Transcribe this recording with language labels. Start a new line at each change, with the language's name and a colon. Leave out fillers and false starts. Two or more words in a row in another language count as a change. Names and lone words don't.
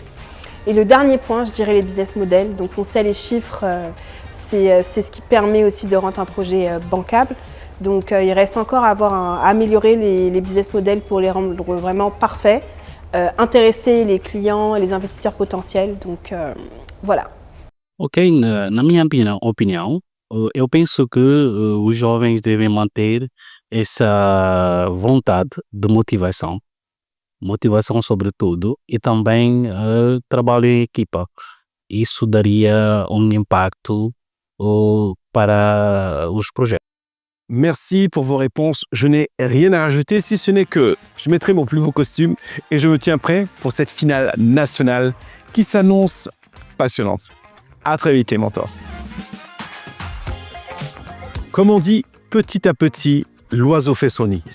French: Et le dernier point, je dirais les
English: business models.
French: Donc on sait les chiffres, c'est ce qui permet aussi de rendre un projet bancable. Donc il reste encore à améliorer les
English: business models
French: pour les rendre vraiment parfaits, intéresser les clients et les investisseurs potentiels. Donc voilà.
Portuguese: Ok, na minha opinião, eu penso que os jovens devem manter essa vontade de motivação sobretudo, e também trabalho em equipa. Isso daria impacto para os projetos.
French: Merci pour vos réponses. Je n'ai rien à rajouter si ce n'est que je mettrai mon plus beau costume et je me tiens prêt pour cette finale nationale qui s'annonce passionnante. À très vite les mentors. Comme on dit, petit à petit, l'oiseau fait son nid.